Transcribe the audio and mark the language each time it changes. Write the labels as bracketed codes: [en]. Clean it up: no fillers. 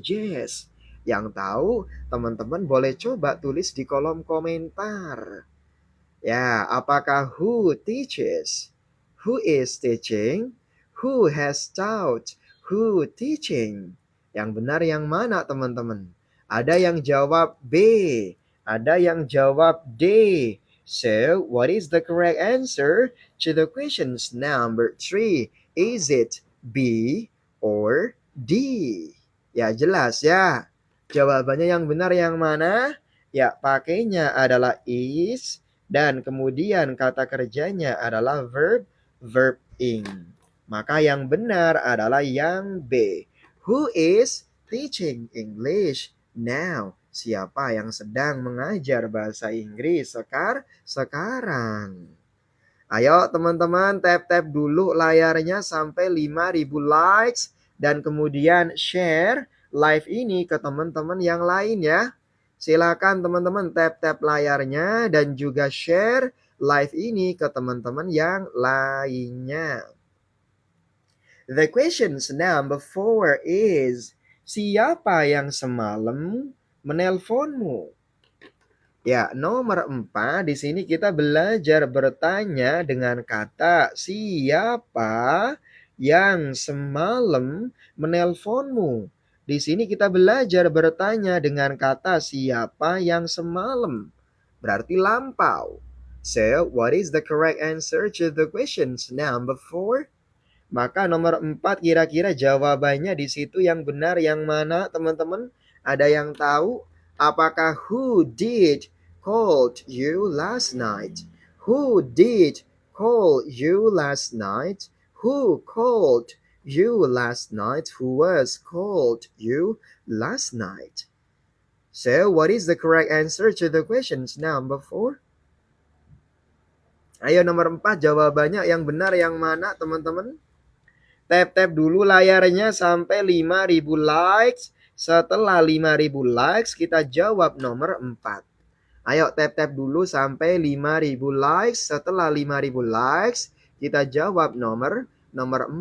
[id] Jess? Yang tahu, teman-teman boleh coba tulis di kolom komentar. Ya, apakah [en] who teaches? Who is teaching? Who has taught? Who teaching? [id] Yang benar yang mana, teman-teman? Ada yang jawab B, ada yang jawab D. [en] So, what is the correct answer to the questions number 3? Is it B or D? [id] Ya, jelas ya. Jawabannya yang benar yang mana? Ya, pakainya adalah is dan kemudian kata kerjanya adalah verb ing. Maka yang benar adalah yang B. [en] Who is teaching English now? [id] Siapa yang sedang mengajar bahasa Inggris sekarang? Ayo teman-teman, tap-tap dulu layarnya sampai 5.000 likes dan kemudian share live ini ke teman-teman yang lain ya. Silakan teman-teman tap-tap layarnya dan juga share live ini ke teman-teman yang lainnya. [en] The questions number 4 is, [id] siapa yang semalam menelponmu? Ya, nomor 4 di sini kita belajar bertanya dengan kata siapa yang semalam menelponmu. Di sini kita belajar bertanya dengan kata siapa yang semalam. Berarti lampau. [en] So, what is the correct answer to the questions number 4? [id] Maka nomor 4 kira-kira jawabannya di situ yang benar yang mana, teman-teman? Ada yang tahu? [en] Apakah who did called you last night? Who did call you last night? Who called you last night? Who was called you last night? So, what is the correct answer to the questions number 4? [id] Ayo nomor 4 jawabannya yang benar yang mana, teman-teman? Tap-tap dulu layarnya sampai 5.000 likes. Setelah 5.000 likes, kita jawab nomor 4. Ayo tap-tap dulu sampai 5.000 likes. Setelah 5.000 likes, kita jawab nomor 4.